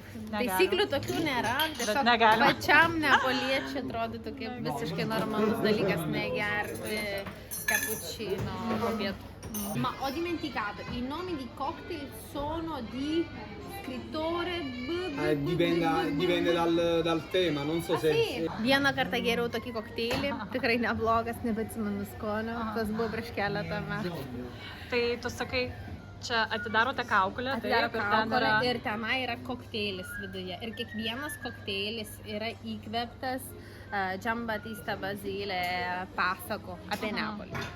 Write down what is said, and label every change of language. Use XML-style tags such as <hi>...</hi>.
<lt>Taisyklių tokių nėra, tiesiog pačiam neapoliečiui atrodytų kaip visiškai normalus dalykas negerti cappuccino po pietų.</lt> <it>Ma ho dimenticato, i nomi di cocktail sono di scrittore dipende dal tema, non so se...</it> <lt>Vieną kartą geriau tokį kokteilį, tikrai neblogas, nebeatsimenu skonio, tas buvo prieš keletą metų. Tai tu sakai, čia atidarote kaukolę, ir tenai yra kokteilis viduje. Ir kiekvienas kokteilis yra įkvėptas Giambattista Basile pasako apie Neapolį.</lt>